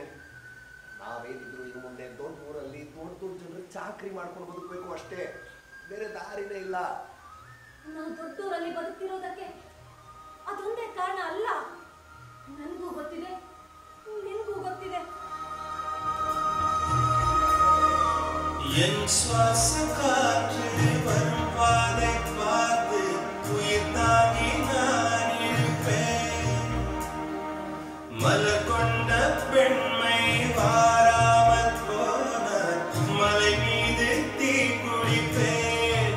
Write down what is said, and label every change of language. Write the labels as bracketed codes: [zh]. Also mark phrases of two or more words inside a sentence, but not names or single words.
[kn] ನಾವೇನಿದ್ರು ಇನ್ನು ಮುಂದೆ ದೊಡ್ಡ ಊರಲ್ಲಿ ದೊಡ್ಡ ದೊಡ್ಡ ಜನರಿಗೆ ಚಾಕರಿ ಮಾಡ್ಕೊಂಡು ಬದುಕಬೇಕು ಅಷ್ಟೇ, ಬೇರೆ ದಾರಿನೇ ಇಲ್ಲ. ನಾವು ದೊಡ್ಡೂರಲ್ಲಿ ಬದುಕ್ತಿರೋದಕ್ಕೆ ಅದೊಂದೇ ಕಾರಣ ಅಲ್ಲ. ನನಗೂ ಗೊತ್ತಿದೆ, ನಿನ್ಗೂ ಗೊತ್ತಿದೆ. [ta] என் சுவாச காற்று வரும் பாதை பார்த்து உயிர் தாங்கி நான் இருப்பேன். மலர் கொண்ட பெண்மை வாராமல் போன மலை மீது தீ குளிப்பேன்.